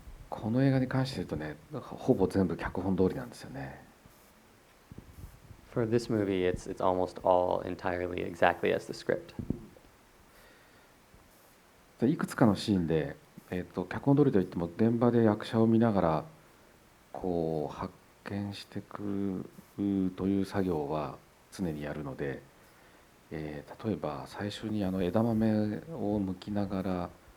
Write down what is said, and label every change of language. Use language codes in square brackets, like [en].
[ja] この映画に関して言うとね、ほぼ全部脚本通りなんですよね。 [en] For this movie, it's almost all entirely exactly as the script. [ja] いくつかのシーンで、脚本通りといっても現場で役者を見ながら発見していくという作業は常にやるので、例えば最初に枝豆を剥きながら